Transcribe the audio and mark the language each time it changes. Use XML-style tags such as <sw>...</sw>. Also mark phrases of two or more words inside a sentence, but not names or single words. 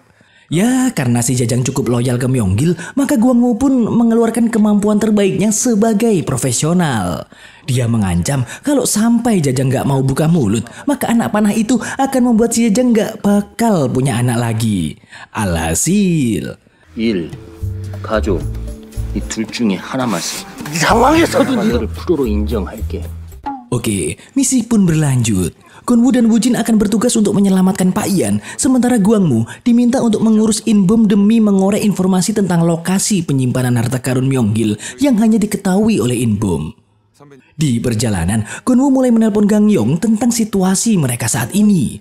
<id>Ya, karena si Jajang cukup loyal ke Myeonggil, maka Guangmu pun mengeluarkan kemampuan terbaiknya sebagai profesional. Dia mengancam kalau sampai Jajang gak mau buka mulut, maka anak panah itu akan membuat si Jajang gak bakal punya anak lagi. Alhasil,</id> <ko>가족, 이 둘 중에 하나만 이 상황에서도 너를 프로로 인정할게.</ko> <id>Oke, misi pun berlanjut. Gonwu dan Wujin akan bertugas untuk menyelamatkan Pak Yan, sementara Guangmu diminta untuk mengurus Inbom demi mengorek informasi tentang lokasi penyimpanan harta karun Myeonggil yang hanya diketahui oleh Inbom. Di perjalanan, Gonwu mulai menelpon Gang Yong tentang situasi mereka saat ini.</id>